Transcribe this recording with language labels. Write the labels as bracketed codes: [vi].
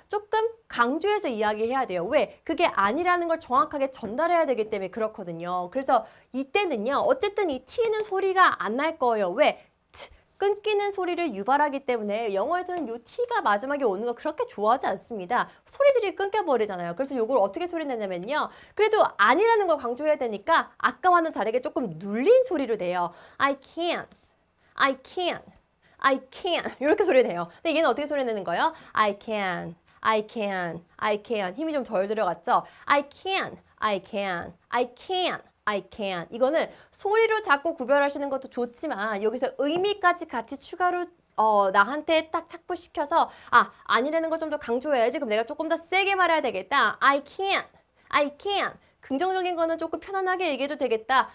[ko] 조금 강조해서 이야기해야 돼요. 왜? 그게 아니라는 걸 정확하게 전달해야 되기 때문에 그렇거든요. 그래서 이때는요. 어쨌든 이 T는 소리가 안 날 거예요. 왜? 끊기는 소리를 유발하기 때문에 영어에서는 요 T가 마지막에 오는 거 그렇게 좋아하지 않습니다. 소리들이 끊겨버리잖아요. 그래서 요걸 어떻게 소리 내냐면요. 그래도 아니라는 걸 강조해야 되니까 아까와는 다르게 조금 눌린 소리로 내요. [en] I can't, I can't, I can't [ko] 이렇게 소리 내요. 근데 얘는 어떻게 소리 내는 거예요? [en] I can, I can, I can [ko] 힘이 좀 덜 들어갔죠? [en] I can, I can, I can. I can. [ko] 이거는 소리로 자꾸 구별하시는 것도 좋지만 여기서 의미까지 같이 추가로 나한테 딱 착붙시켜서 아니라는 걸 좀 더 강조해야지. 그럼 내가 조금 더 세게 말해야 되겠다. [en] I can. I can. [ko] 긍정적인 거는 조금 편안하게 얘기해도 되겠다.